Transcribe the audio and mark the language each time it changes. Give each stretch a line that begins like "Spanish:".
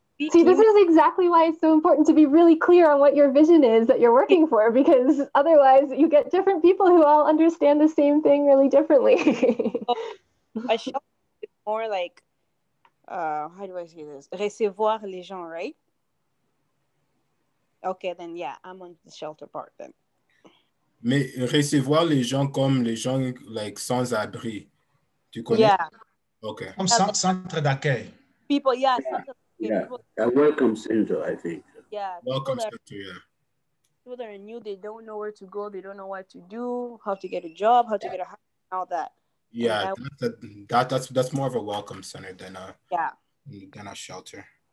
English: See, this is exactly why it's so important to be really clear on what your vision is that you're working for, because otherwise you get different people who all understand the same thing really differently. A shelter is more like, how do I say this?
French: Recevoir les gens, right?
English: Okay, then yeah, I'm on the shelter part then.
French: Mais recevoir les gens comme les gens like sans abri. Tu connais?
English: Yeah. Okay.
French: Comme centre d'accueil.
English: People, yeah. People, a welcome center, I think. Yeah. Welcome center, yeah. People that are new, they don't know where to go, they don't know what to do, how to get a job, how to get a house, all that. Yeah, that's more of a welcome center than a shelter.